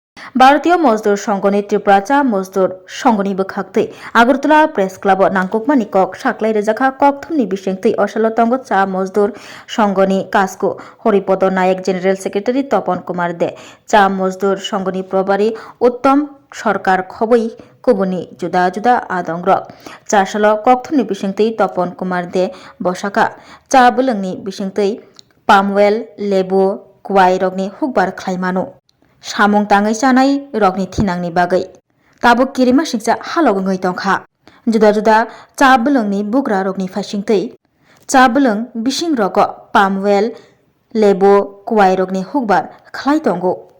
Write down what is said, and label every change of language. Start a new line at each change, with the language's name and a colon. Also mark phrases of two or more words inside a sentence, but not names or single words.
Kok Borok: भारतीय मजदूर संघनि त्रिपुरा चा मजदूर संघनि बखाक्तै আগরতলা প্রেস ক্লাব नांगकमानि कक साक्लाय रेजाखा कक थुमनि बिसेंतै असलो तंग चा मजदूर संघनि कासको हरिपद नायक
English: general secretary
Kok Borok: तपन कुमार दे चा मजदूर संघनि प्रभारी उत्तम सरकार खबै कुबुनि जुदा जुदा आदंग्र चासलो ककथुमनि बिसेंतै तपन कुमार दे बसाका चा बुलंगनि बिसेंतै पामवेल लेबु कुवाइ रगनि हुकबार ख्लाइमानु सामुं ताङै जानाय रगनि थिनांनि बागै ताबुक किरिमा सिंजा हालगङै तंखा जुदा जुदा चा बुलंगनि बुग्रा रगनि फाइसिंतै चा बुलं बिसिं रग पामवेल लेबु कुवाइ रगनि हुकबार ख्लाइ तंगो